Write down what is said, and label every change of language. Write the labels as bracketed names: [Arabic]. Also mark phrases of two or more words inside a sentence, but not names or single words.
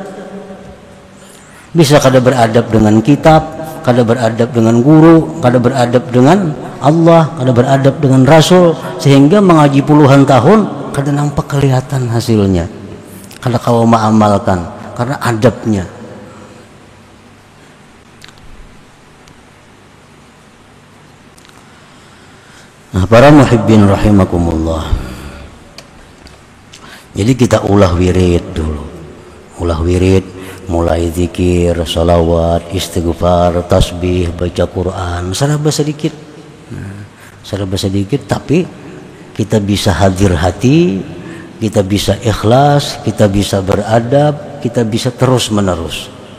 [Banjar] Bisa kada beradab dengan kitab, kada beradab dengan guru, kada beradab dengan Allah, kada beradab dengan Rasul, sehingga mengaji puluhan tahun kada nampak kelihatan hasilnya, kada kau mengamalkan karena adabnya. Nah, para [Arabic] محبين رحمكم الله, [Banjar] jadi kita ulah wirid dulu, [Indonesian] mulai zikir, salawat, istighfar, tasbih, baca Quran, serba sedikit, tapi kita bisa hadir hati, kita bisa ikhlas, kita bisa beradab, kita bisa terus menerus.